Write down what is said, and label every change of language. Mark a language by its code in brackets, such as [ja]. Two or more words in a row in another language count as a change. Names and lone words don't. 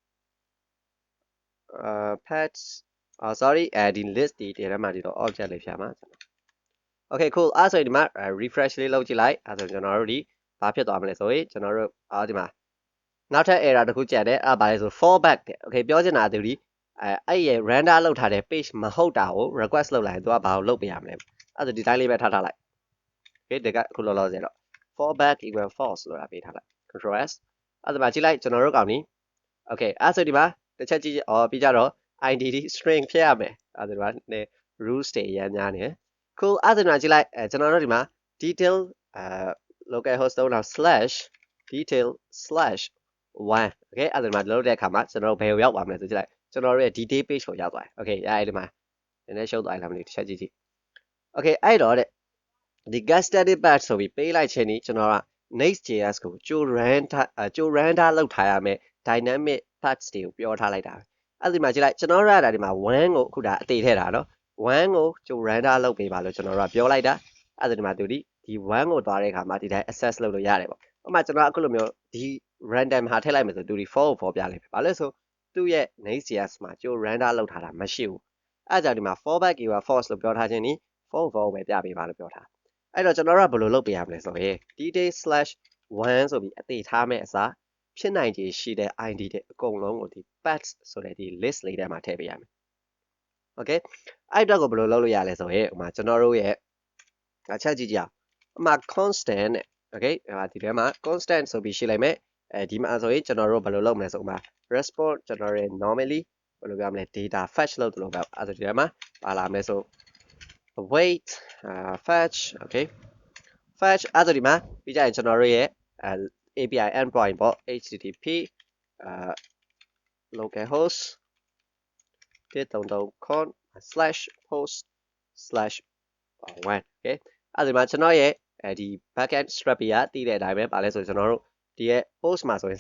[en] pets sorry [my] ဒီ list ဒီထဲမှာဒီတော့ object လေးဖြာမှာ [en] okay cool [my] အဲ့ဆိုဒီမှာ refresh လေးလုပ်ကြည့်လိုက်အဲ့ဆိုကျွန်တော်တို့ဒီဘာဖြစ်သွားမလဲဆိုရင်ကျွန်တော်တို့ ဒီမှာနောက်ထပ် error တစ်ခုကြံတယ်အဲ့ဘာလဲဆို fallback တဲ့ okay ပြောချင်တာသူဒီအဲ့ရဲ့ render လုပ်ထားတဲ့ page မဟုတ်တာကို request လုပ်လိုက်ရင်သူကဘာကိုလုပ်ပေးရမလဲအဲ့ဆိုဒီတိုင်းလေးပဲထားလိုက် okay ဒီကအခုလောလောဆယ်တော့ [en] fallback equal false [my] လို့ပေးထားလိုက် [en] control s [my] အဲ့ဒါမှကြည့်လိုက်ကျွန်တော်တို့ကောင်းပြီ okay အဲ့ဆိုဒီမှာတစ်ချက်ကြည့်ပြီးကြတော့ [en] id string [my] ဖြစ်ရမယ်အဲ့ဒါဒီမှာ rules တွေရမ်းများနေ cool အဲ့ဒါမှကြည့်လိုက်ကျွန်တော်တို့ဒီမှာ [en] detail localhost [my] တော့ [en] /detail/1 okay [my] အဲ့ဒါမှလုပ်တဲ့အခါမှာကျွန်တော်တို့ဘယ်ကိုရောက်သွားမလဲဆိုကြည့်လိုက်ကျွန်တော်တို့ရဲ့ [en] detail page [my] ကိုရောက်သွားတယ် okay အဲ့ဒီမှာနည်းနည်းရှုပ်သွားလားမသိဘူးတစ်ချက်ကြည့် okay အဲ့တော့တဲ့ဒီ [en] get static path [my] ဆိုပြီးပေးလိုက်ခြင်းนี้ကျွန်တော်က NextJS ကိုကြို render လုပ်ထားရမယ် [en] dynamic paths [my] တွေကိုပြောထားလိုက်တာ အဲ့ဒီမှာကြည့်လိုက်ကျွန်တော်တို့ကဒီမှာ1ကိုအခုဒါအသေးထည့်တာနော်1ကိုကြို render လုပ်ပေးပါလို့ကျွန်တော်တို့ကပြောလိုက်တာအဲ့ဒီမှာသူဒီ1ကိုသွားတဲ့အခါမှာဒီတိုင်း access လုပ်လို့ရတယ်ပေါ့ဥပမာကျွန်တော်အခုလိုမျိုး ဒီ random ဟာထည့်လိုက်မယ်ဆိုသူဒီ 4 ကို4ပြလိုက်မယ်ဘာလို့ဆိုသူ့ရဲ့ NextJS မှာကြို render လုပ်ထားတာမရှိဘူးအဲ့ကြောင့်ဒီမှာ [en] fallback equal false [my] လို့ပြောထားခြင်းนี้4 ပဲပြပေးပါလို့ပြောထားအဲ့တော့ကျွန်တော်တို့ကဘယ်လိုလုပ်ပေးရမလဲဆိုရင် detail/1 ဆိုပြီးအသေးထားမဲ့အစားဖြစ်နိုင်ခြေရှိ တဲ့ ID တွေအကုန်လုံးကိုဒီ paths ဆိုတဲ့ဒီ list လေးထဲမှာထည့်ပေးရမယ် okay အဲ့ တော့ကိုဘယ်လိုလုပ်လို့ရလဲဆိုရင်ဥပမာကျွန်တော်တို့ရဲ့ချက်ကြည့်ကြအောင်ဥပမာ constant နဲ့ okay ဒီထဲမှာ constant ဆိုပြီးရှိလိုက်မယ်ဒီမှာဆိုရင်ကျွန်တော်တို့ဘယ်လိုလုပ်မလဲဆိုဥပမာ response ကျွန်တော်တို့ normally ဘယ်လိုပြောမလဲ [en] data fetch [my] လုပ်တယ်လို့ပဲအဲ့ဒါဒီထဲမှာပါလာမယ်ဆို [en] await fetch okay fetch [my] အဲ့ဒါဒီမှာပြီးကြရင်ကျွန်တော်တို့ရဲ့ [en] API endpoint [my] ပေါ့ http [en] localhost 133con/post/1 okay [my] အဲ့ဒီမှာကျွန်တော်ရဲ့ဒီ [en] backend strategy [my] ကတည်တဲ့အတိုင်းပဲပါလဲဆိုကျွန်တော်တို့ဒီရဲ့ post မှာဆိုရင်